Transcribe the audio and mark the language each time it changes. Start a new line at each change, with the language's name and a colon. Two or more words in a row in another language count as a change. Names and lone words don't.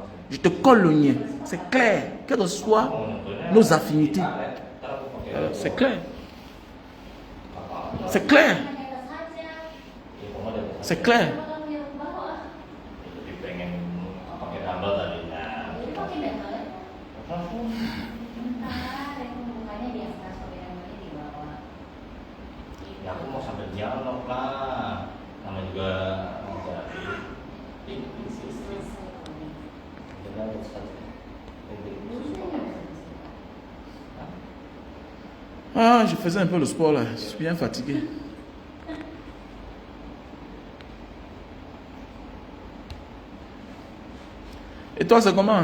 French: Je te colle le nez. C'est clair. Quelles que soient nos affinités. C'est clair. C'est clair. C'est clair.
Indonesian: Ya aku mau sambil dialog lah, nama juga jadi
French: Ah, je faisais un peu le sport là, je suis bien fatigué. Et toi, c'est comment?